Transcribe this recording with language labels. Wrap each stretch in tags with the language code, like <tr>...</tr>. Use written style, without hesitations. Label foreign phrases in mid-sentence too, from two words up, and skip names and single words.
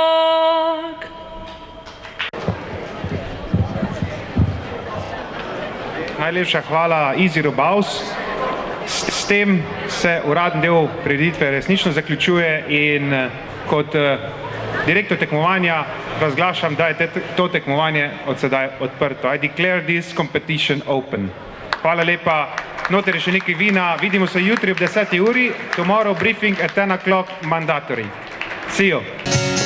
<sl>Najlepša hvala Easy Robaus. S tem se uradni del prireditve resnično zaključuje in kot direktor tekmovanja razglašam, da je to tekmovanje od sedaj odprto.</sl> <en>I declare this competition open.</en> <sl>Hvala lepa. Noter je še nekaj vina. Vidimo se jutri ob 10. uri.</sl> <en>Tomorrow briefing at 10 o'clock mandatory. See you.</en>